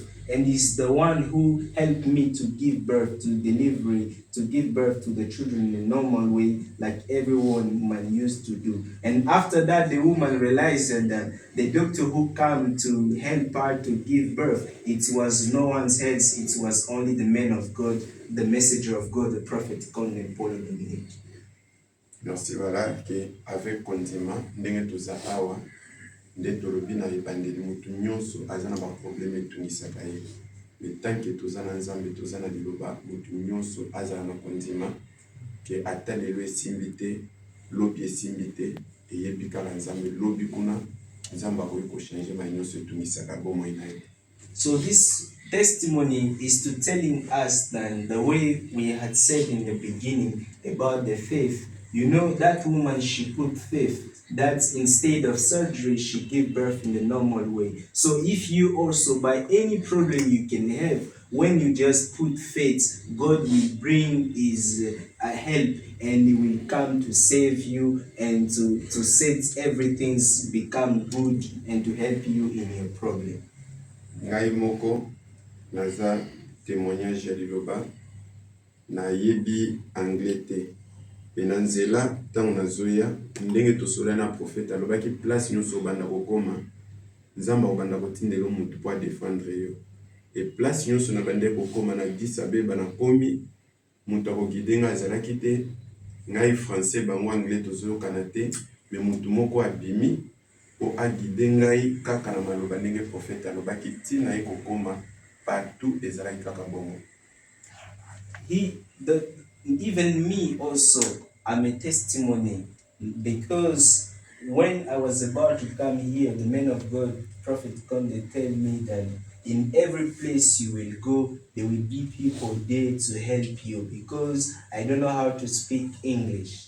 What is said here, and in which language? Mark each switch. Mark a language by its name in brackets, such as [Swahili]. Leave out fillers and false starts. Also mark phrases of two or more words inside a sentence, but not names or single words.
[English] And is the one who helped me to give birth to delivery, to give birth to the children in a normal way, like every woman used to do. And after that, the woman realized that the doctor who came to help her to give birth, it was no one's else, it was only the man of God, the messenger of God, the prophet Konde Paul Dominique. [French] Merci, voilà, que [Lingala] avec Kondima, ndenge toza awa, nde tolobi na ebandeli mutu nyonso aza na baproblème etungisaka ye. [French] Mais tant que [Lingala] toza na nzambe toza na liloba mutu nyonso azala na kondima ke ata lelo esimbi te lobi esimbi te eyebi kaka nzambe lobi kuna nzambe akoki kochange ma nyonso etungisaka bomoi na ye. [English] So this testimony is to telling us that the way we had said in the beginning about the faith, you know, that woman, she put faith that instead of surgery, she gave birth in the normal way. So if you also, by any problem you can have, when you just put faith, God will bring his help and he will come to save you and to set everything's become good and to help you in your problem. [Lingala] Ngai moko naza témoignage ya liloba na yebi anglais te pe na nzela ntango nazoya ndenge tosola na prophète alobaki place nyonso obanda kokoma nzambe akobanda kotindela motu mpo adefendre yo e place nyonso na bande kokoma na Addis Abeba nakomi moto akogide ngai azalaki te ngai français bango anglais tozoyokana te me motu moko abimi po agide ngai kaka na maloba ndenge prophète alobaki ntina ye kokoma partout ezalaki kaka bongo. [English] Even me also, I'm a testimony, because when I was about to come here, the man of God, Prophet Konde, tell me that in every place you will go, there will be people there to help you, because I don't know how to speak English.